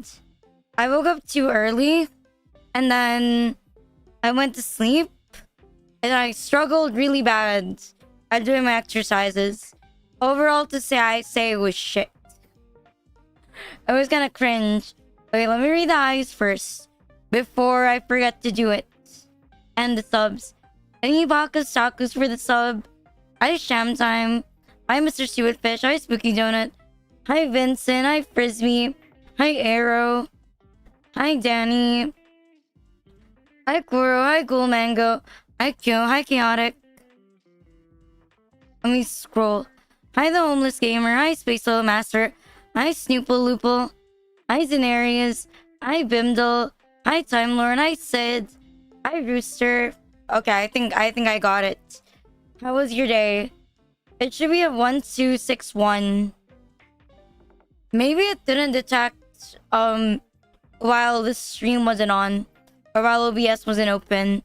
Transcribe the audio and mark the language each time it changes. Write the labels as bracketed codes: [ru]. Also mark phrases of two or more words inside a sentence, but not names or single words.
[en] I woke up too early and then I went to sleep and I struggled really bad at doing my exercises. Overall, I say it was shit. I was gonna cringe. Okay, let me read the eyes first before I forget to do it. And the subs. Thank you, Bakas Takus, for the sub. Hi, Sham Time. Hi, Mr. Stewardfish. Hi, Spooky Donut. Hi, Vincent. Hi, Frisbee. Hi, Arrow. Hi, Danny. Hi, Kuro. Hi, Ghoul Mango. Hi, Kyo. Hi, Chaotic. Let me scroll. Hi, the Homeless Gamer. Hi, Space Little Master. Hi, Snoople Loople. Hi, Zenarius. Hi, Bimdle. Hi, Time Lord. Hi, Sid. Hi, Rooster. Okay, I think I got it. How was your day? It should be a 1261. Maybe it didn't detect while the stream wasn't on or while OBS wasn't open.